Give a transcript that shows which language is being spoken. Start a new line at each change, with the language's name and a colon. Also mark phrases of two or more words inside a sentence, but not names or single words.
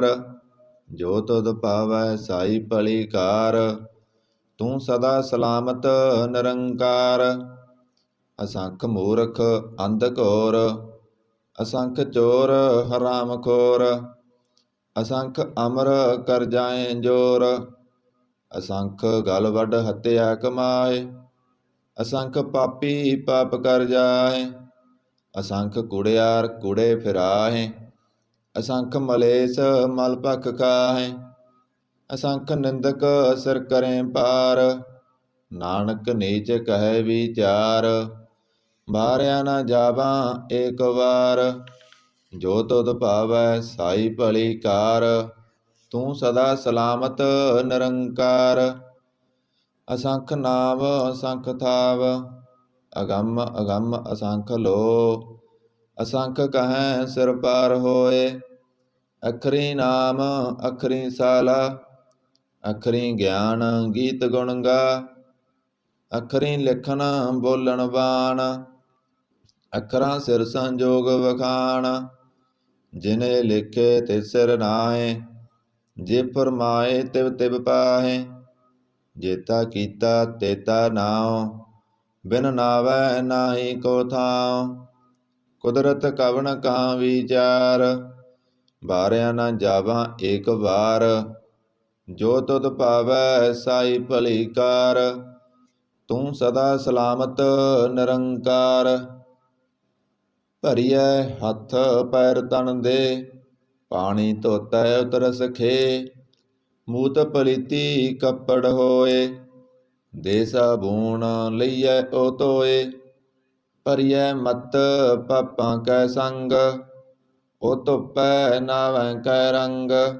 Punjabi: ਜੋ ਤੁਧ ਭਾਵੈ ਸਾਈ ਭਲੀ ਕਾਰ, ਤੂੰ ਸਦਾ ਸਲਾਮਤ ਨਿਰੰਕਾਰ। ਅਸੰਖ ਮੂਰਖ ਅੰਧ ਘੋਰ, ਅਸੰਖ ਚੋਰ ਹਰਾਮ ਖੋਰ। ਅਸੰਖ ਅਮਰ ਕਰ ਜਾਏ ਜੋਰ, ਅਸੰਖ ਗਲ ਵੱਡ ਹੱਤਿਆ ਕਮਾਏ। ਅਸੰਖ ਪਾਪੀ ਪਾਪ ਕਰ ਜਾਏ, ਅਸੰਖ ਕੂੜਿਆਰ ਕੂੜੇ ਫਿਰਾਹੇ, ਅਸੰਖ ਮਲੇਸ ਮਲ ਪਖ ਖਾਹੇ, ਅਸੰਖ ਨਿੰਦਕ ਸਿਰ ਕਰੇਂ ਪਾਰ, ਨਾਨਕ ਨੀਚ ਕਹੇ ਵਿਚਾਰ, ਬਾਰਿਆ ਨ ਜਾਵਾ ਏਕ ਬਾਰ, ਜੋ ਤੁਧ ਭਾਵੈ ਸਾਈ ਭਲੀ ਕਾਰ, ਤੂ ਸਦਾ ਸਲਾਮਤ ਨਿਰੰਕਾਰ, ਅਸੰਖ ਨਾਮ ਅਸੰਖ ਥਾਵ, ਅਗਮ ਅਗਮ ਅਸੰਖ ਲੋ, ਅਸੰਖ ਕਹੇਂ ਸਿਰ ਪਾਰ ਹੋਏ, ਅਖਰੀ ਨਾਮ ਅਖਰੀ ਸਾਲਾ, ਅਖਰੀ ਗਿਆਨ ਗੀਤ ਗੁਣ ਗਾ, ਅਖਰੀ ਲਿਖਨ ਬੋਲਨ ਬਾਣ, ਅਖਰਾਂ ਸਿਰ ਸੰਜੋਗ ਵਖਾਣ, ਜਿਨੇ ਲਿਖੇ ਤਿਸ ਸਿਰ ਨਾਏ, ਜੇ ਫਰਮਾਏ ਤਿਵ ਤਿਵ ਪਾਹੇ, ਜੇਤਾ ਕੀਤਾ ਤੇਤਾ ਨਾਓ, ਬਿਨ ਨਾਵੈ ਨਾਹਿ ਕੋ ਥਾਓ, ਕੁਦਰਤ ਕਵਨ ਕਹਾਂ ਵਿਚਾਰ, ਬਾਰਿਆ ਨ ਜਾਵਾ ਏਕ ਬਾਰ, ਜੋ ਤੁਧ ਭਾਵੈ ਸਾਈ ਭਲੀ ਕਾਰ, ਤੂ ਸਦਾ ਸਲਾਮਤ ਨਿਰੰਕਾਰ, ਭਰੀਐ ਹੱਥ ਪੈਰ ਤਨ ਦੇ, ਪਾਣੀ ਧੋਤੈ ਉਤਰਸ ਖੇ, ਮੂਤ ਪਲੀਤੀ ਕੱਪੜ ਹੋਏ, ਦੇ ਸਾਬੂਣ ਲਈਐ ਓ ਧੋਏ, ਭਰੀਐ ਮਤ ਪਾਪਾਂ ਕੈ ਸੰਗ, ਓ ਧੁੱਪੈ ਨਾਵੈ ਕੈ ਰੰਗ,